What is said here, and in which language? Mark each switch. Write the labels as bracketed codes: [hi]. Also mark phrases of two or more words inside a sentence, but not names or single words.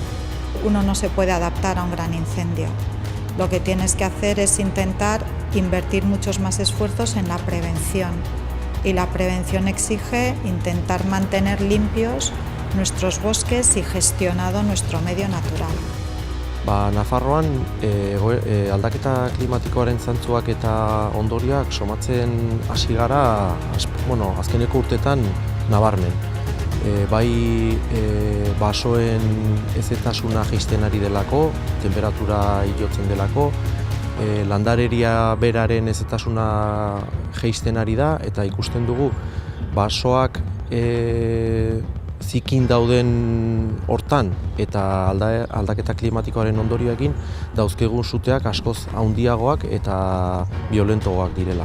[es] Uno no se puede adaptar a un gran incendio. Lo que tienes que hacer es intentar invertir muchos más esfuerzos en la prevención. Y la prevención exige intentar mantener limpios nuestros bosques y gestionado nuestro medio natural. [eu] Nafarroan aldaketa klimatikoaren zantzuak eta ondorioak somatzen hasi gara azkeneko urtetan nabarmen. Bai basoen hezetasuna jaisten ari delako, temperatura igotzen delako, landareria beraren hezetasuna jaisten ari da eta ikusten dugu basoak zikin dauden hortan eta aldaketa klimatikoaren ondorioekin dauzkegun suteak askoz handiagoak eta violentoagoak direla.